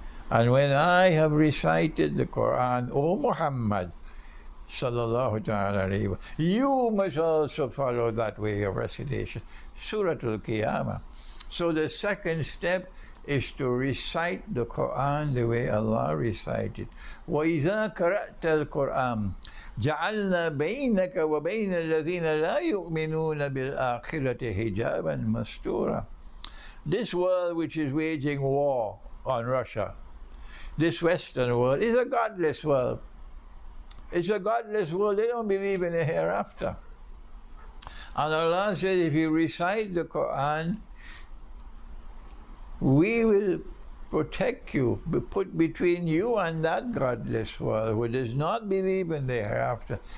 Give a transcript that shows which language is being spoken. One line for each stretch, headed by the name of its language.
English: And when I have recited the Quran, O Muhammad
Arabic: sallallahu ta'ala alayhi wa,
English: you must also follow that way of recitation. Surah Al-Qiyamah. So the second step is to recite the Quran the way Allah recited.
Arabic: وَإِذَا قَرَأْتَ الْقُرْآنَ. جعلنا بينك وبين الذين لا يؤمنون بالآخرة حجابا مستورا.
English: This world which is waging war on Russia, this Western world, is a godless world. It's a godless world. They don't believe in a hereafter. And Allah said, if you recite the Quran, we will protect you, put between you and that godless world who does not believe in the hereafter.